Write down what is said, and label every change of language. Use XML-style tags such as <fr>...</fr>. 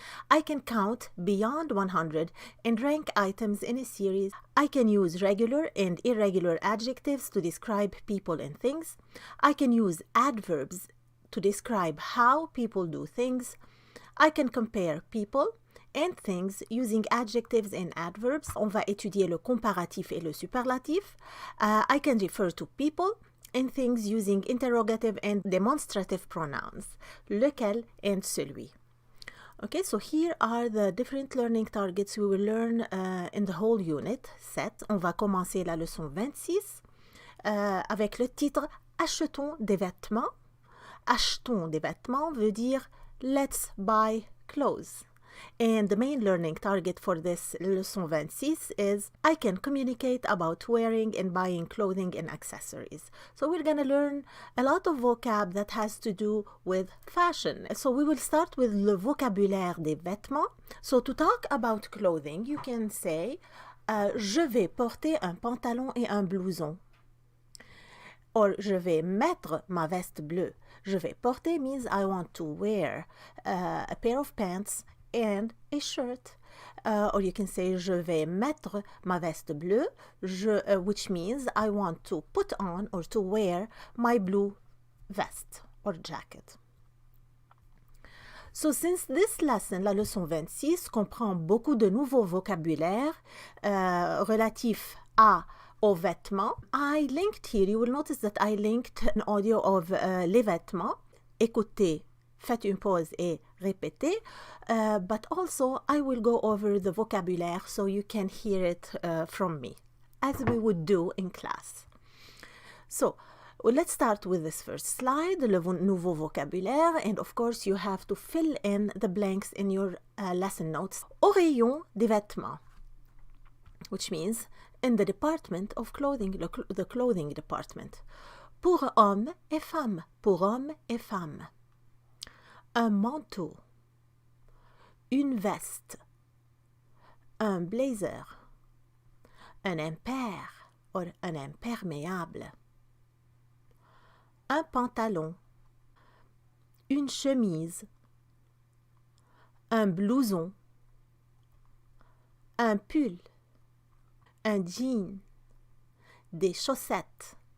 <en>I can count beyond 100 and rank items in a series. I can use regular and irregular adjectives to describe people and things. I can use adverbs to describe how people do things. I can compare people and things using adjectives and adverbs.</en> <fr>On va étudier le comparatif et le superlatif.</fr> <en>I can refer to people and things using interrogative and demonstrative pronouns. Lequel and celui. Okay, so here are the different learning targets we will learn in the whole unit set.</en> <fr>On va commencer la leçon 26 avec le titre Achetons des vêtements. Achetons des vêtements veut dire</fr> <en>let's buy clothes. And the main learning target for this leçon 26 is I can communicate about wearing and buying clothing and accessories. So we're going to learn a lot of vocab that has to do with fashion. So we will start with</en> <fr>le vocabulaire des vêtements.</fr> <en>So to talk about clothing, you can say</en> <fr>je vais porter un pantalon et un blouson. Or, je vais mettre ma veste bleue. Je vais porter</fr> <en>means I want to wear a pair of pants and a shirt. Or you can say</en> <fr>je vais mettre ma veste bleue,</fr> <en>which means I want to put on or to wear my blue vest or jacket. So since this lesson,</en> <fr>la leçon 26, comprend beaucoup de nouveaux vocabulaires relatifs aux vêtements,</fr> <en>I linked here, you will notice that I linked an audio of les vêtements.</en> <fr>Écoutez, faites une pause et répétez.</fr> <en>But also, I will go over the vocabulaire so you can hear it from me, as we would do in class. So, let's start with this first slide,</en> <fr>le nouveau vocabulaire,</fr> <en>and of course you have to fill in the blanks in your lesson notes.</en> <fr>Au rayon des vêtements,</fr> <en>which means in the department of clothing, the clothing department.</en> <fr>Pour hommes et femmes, pour hommes et femmes. Un manteau, une veste, un blazer, un impair or un imperméable, un pantalon, une chemise, un blouson, un pull, un jean, des chaussettes.</fr>